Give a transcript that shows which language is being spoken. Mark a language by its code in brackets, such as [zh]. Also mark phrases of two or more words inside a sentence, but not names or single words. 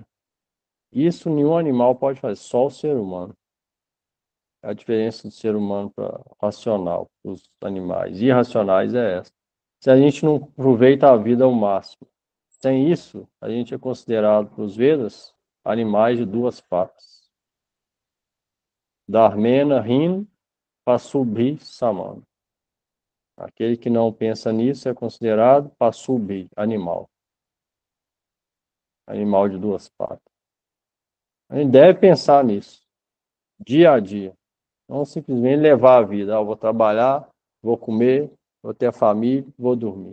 [pt] Isso nenhum animal pode fazer, só o ser humano. A diferença do ser humano para racional, os animais irracionais é essa. Se a gente não aproveita a vida ao máximo, sem isso, a gente é considerado pelos Vedas animais de duas patas. [sa] Dharmena rin pasubhi samana. [pt] Aquele que não pensa nisso é considerado pasubhi, animal. Animal de duas patas. A gente deve pensar nisso, dia a dia. Não simplesmente levar a vida. Eu vou trabalhar, vou comer, vou ter a família, vou dormir.